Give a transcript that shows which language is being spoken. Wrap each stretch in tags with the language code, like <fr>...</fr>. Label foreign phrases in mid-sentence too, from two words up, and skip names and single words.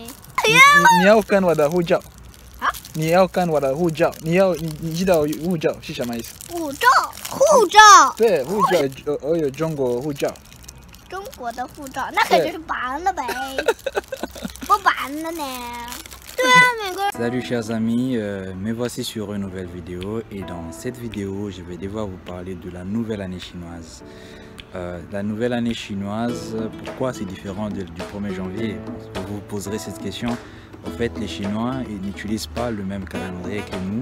<zh>你要看我的护照。啊？你要看我的护照，你知道护照是什么意思？护照。对，护照，我有中国护照。中国的护照，那肯定是白了呗。不白了呢。</zh> <fr>Salut chers amis, me voici sur une nouvelle vidéo et dans cette vidéo je vais devoir vous parler de la nouvelle année chinoise. La nouvelle année chinoise, pourquoi c'est différent du 1er janvier? Vous vous poserez cette question. En fait les Chinois n'utilisent pas le même calendrier que nous.</fr>